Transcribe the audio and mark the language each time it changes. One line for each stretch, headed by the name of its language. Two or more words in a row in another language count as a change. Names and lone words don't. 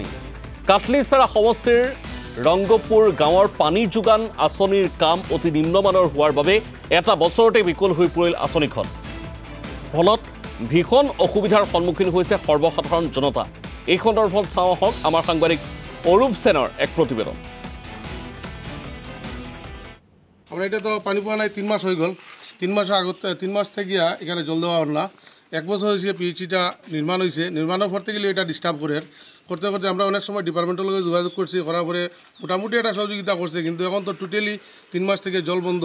Assamese: কাটলিচাৰা সমষ্টিৰ ৰংগপুৰ গাঁৱৰ পানী যোগান আঁচনিৰ কাম অতি নিম্নমানৰ হোৱাৰ বাবে এটা বছৰতে বিকল হৈ পৰিল আঁচনিখন। ফলত ভীষণ অসুবিধাৰ সন্মুখীন হৈছে সৰ্বসাধাৰণ জনতা। এই সন্দৰ্ভত চাওঁ আহক আমাৰ সাংবাদিক অৰূপ সেনৰ এক প্ৰতিবেদন।
Bangla: আমরা এটা তো পানি পাওয়া নাই 3 মাস হয়ে গেল। 3 মাস আগত 3 মাস থেকে এখানে জল দেওয়া হল না। 1 বছর হয়েছে পিএইচটা নির্মাণ হয়েছে। নির্মাণের পর থেকে এটা ডিস্টার্ব করতে আমরা অনেক সময় ডিপার্টমেন্টের লগে যোগাযোগ করছি, করার পরে মোটামুটি একটা সহযোগিতা করছে, কিন্তু এখন তো টোটালি 3 মাস থেকে জল বন্ধ।